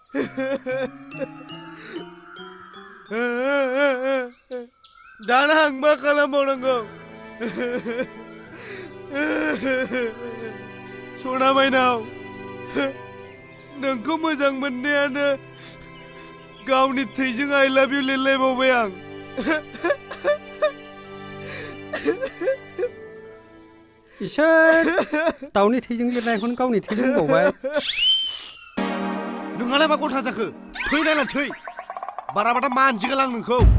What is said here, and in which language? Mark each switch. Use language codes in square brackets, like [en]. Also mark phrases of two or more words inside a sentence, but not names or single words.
[brx] दाना आं मा खालामबावनांगौ सना माइनाव नोंखौ मोजां मोननायानो गावनि थैजों [en] I love you [brx] लिरलायबावबाय आं इसोर दाउनि थैजों लिरनायखौनो गावनि थैजों बुंबावबाय नोंहालाय मा गथा जाखो थै नायला थै बाराबाथा मानजिगोन आं नोंखौ